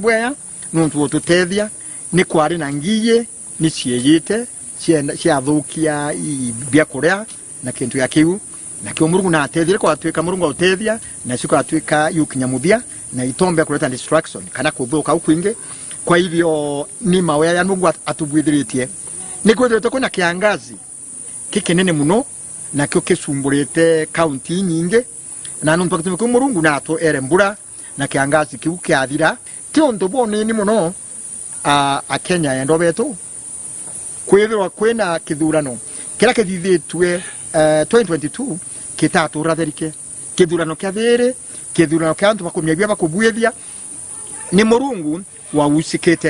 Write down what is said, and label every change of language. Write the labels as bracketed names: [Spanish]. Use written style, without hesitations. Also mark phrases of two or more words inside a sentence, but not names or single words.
[Meru] bwaya nuntu tutethia ni kwari na ngiye ni cieyite ciathukia bya kuria na kintu ya kiu na kio Murungu na atethia kwa twika Murungu atethia na siko atwika yukinyamuthia na itombe kuleta distraction kana kuthuka ukwinge [Swahili] kwa hivyo [Meru] ni mawaya ya Mungu atubwithiritie ni kwethete kuna kiangazi kikinene muno na kyo kesumburete county nyinge na nuntu akitumika Murungu nato erembura na kiangazi kiu kiathira tio ndobone ni muno a Kenya endo betu kwethirwa kwena kithurano kira kithithitwe 2022 kitatu ratherike kithurano kya thiri kithurano kya antu bakumya bya bakubwethia ni Murungu wa usikete